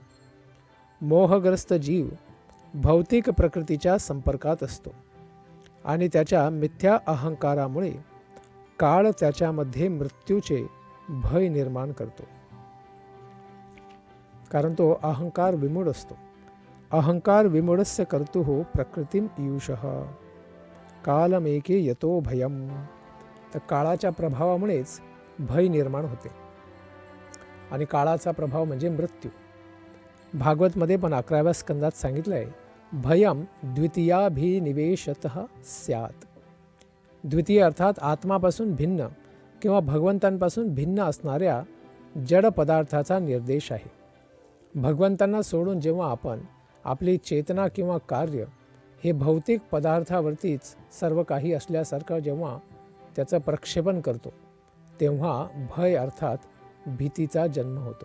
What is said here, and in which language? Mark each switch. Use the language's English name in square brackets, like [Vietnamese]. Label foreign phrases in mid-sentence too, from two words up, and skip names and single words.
[Marathi] मोहग्रस्त जीव भौतिक प्रकृतीच्या संपर्कात असतो आणि त्याच्या मिथ्या अहंकारामुळे काळ त्याच्यामध्ये मृत्यूचे भय निर्माण करतो. कारण तो [Sanskrit] अहंकार विमूढ [Marathi] असतो. [Sanskrit] अहंकार विमूढस्य कर्तुः प्रकृतीम ईयुषः कालमेके यतो भयम. [Marathi] तर काळाच्या प्रभावामुळेच भय निर्माण होते आणि काळाचा प्रभाव म्हणजे मृत्यू. भागवतमध्ये पण 11व्या स्कंदात सांगितलं आहे, [Sanskrit] भयम द्वितीयाभिनिवेशतः स्यात्. [Marathi] द्वितीय अर्थात आत्मापासून भिन्न किंवा भगवंतांपासून भिन्न असणाऱ्या जड पदार्थाचा निर्देश आहे. भगवंतांना सोडून जेव्हा आपण आपली चेतना किंवा कार्य हे भौतिक पदार्थावरतीच सर्व काही असल्यासारखं जेव्हा त्याचं प्रक्षेपण करतो तेव्हा भय अर्थात भीतीचा जन्म होतो.